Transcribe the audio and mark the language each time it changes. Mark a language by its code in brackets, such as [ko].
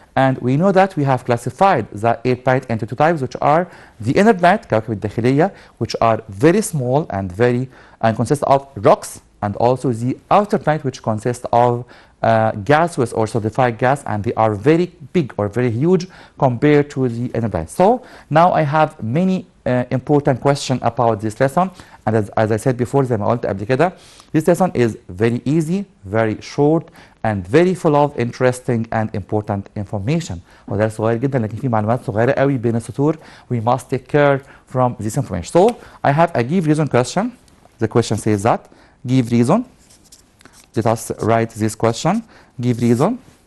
[en] And we know that we have classified the 8 planets into 2 types, which are the inner planet, [ar] كواكب الداخلية, [en] which are very small and consist of rocks, and also the outer planet, which consists of gaseous or solidified gas, and they are very big or very huge compared to the inner planet. So now I have many important questions about this lesson, and as I said before, [ar] زي ما قلت قبل كده, [en] this lesson is very easy, very short, and very full of interesting and important information. [ar] وده صغير جدا لكن فيه معلومات صغيرة قوي بين السطور. [en] We must take care from this information. So I have a give reason question. The question says that give reason. Let us write this question. Give reason.